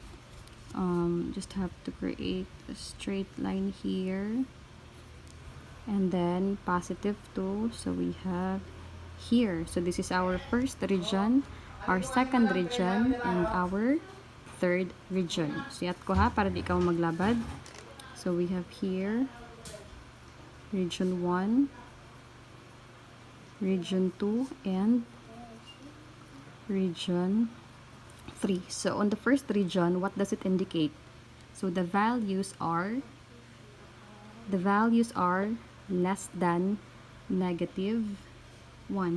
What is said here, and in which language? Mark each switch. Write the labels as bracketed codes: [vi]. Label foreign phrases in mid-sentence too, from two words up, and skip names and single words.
[en] Just have to create a straight line here. And then positive 2. So we have here. So this is our first region, our second region, and our third region. [war] So yat ko ha, para di ikaw maglabad. [en] So we have here region 1, region 2, and region 3. So on the first region, what does it indicate? So the values are less than negative 1.